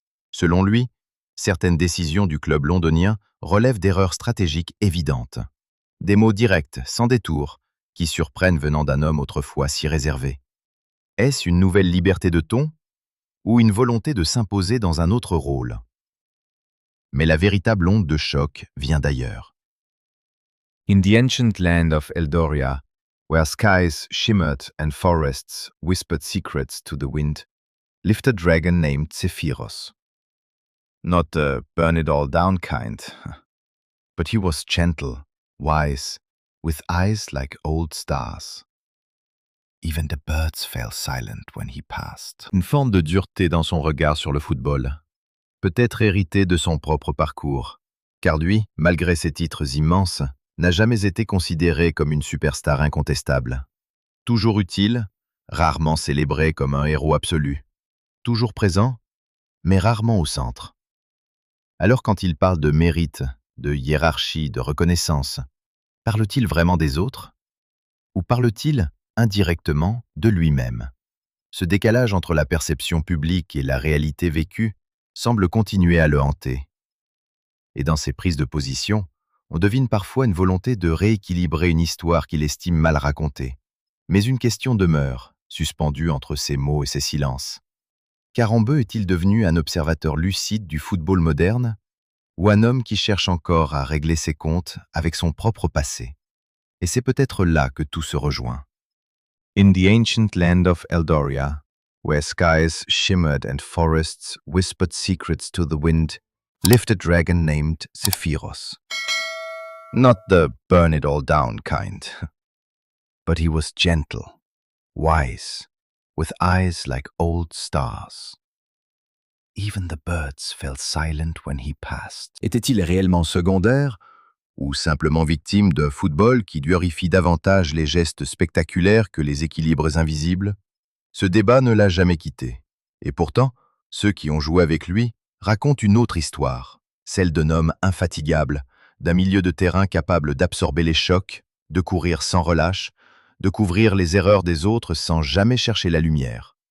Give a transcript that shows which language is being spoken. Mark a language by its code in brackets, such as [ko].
[fr] Selon lui, certaines décisions du club londonien relèvent d'erreurs stratégiques évidentes. Des mots directs, sans détour, qui surprennent venant d'un homme autrefois si réservé. Est-ce une nouvelle liberté de ton ou une volonté de s'imposer dans un autre rôle? Mais la véritable onde de choc vient d'ailleurs. [en] In the ancient land of Eldoria, where skies shimmered and forests whispered secrets to the wind, lived a dragon named Zephyros. Not a burn-it-all-down kind, but he was gentle, wise, with eyes like old stars. Even the birds fell silent when he passed. [fr] Une forme de dureté dans son regard sur le football, peut-être hérité de son propre parcours, car lui, malgré ses titres immenses, n'a jamais été considéré comme une superstar incontestable. Toujours utile, rarement célébré comme un héros absolu. Toujours présent, mais rarement au centre. Alors quand il parle de mérite, de hiérarchie, de reconnaissance, parle-t-il vraiment des autres? Ou parle-t-il, indirectement, de lui-même? Ce décalage entre la perception publique et la réalité vécue semble continuer à le hanter. Et dans ses prises de position, on devine parfois une volonté de rééquilibrer une histoire qu'il estime mal racontée. Mais une question demeure, suspendue entre ses mots et ses silences. Karembeu est-il devenu un observateur lucide du football moderne ou un homme qui cherche encore à régler ses comptes avec son propre passé. Et c'est peut-être là que tout se rejoint. [en] In the ancient land of Eldoria, where skies shimmered and forests whispered secrets to the wind, lived a dragon named Zephyros. Not the burn it all down kind, but he was gentle, wise, with eyes like old stars. Even the birds fell silent when he passed. [fr] Était-il réellement secondaire ou simplement victime d'un football qui glorifie davantage les gestes spectaculaires que les équilibres invisibles? Ce débat ne l'a jamais quitté. Et pourtant, ceux qui ont joué avec lui racontent une autre histoire, celle d'un homme infatigable, d'un milieu de terrain capable d'absorber les chocs, de courir sans relâche, de couvrir les erreurs des autres sans jamais chercher la lumière.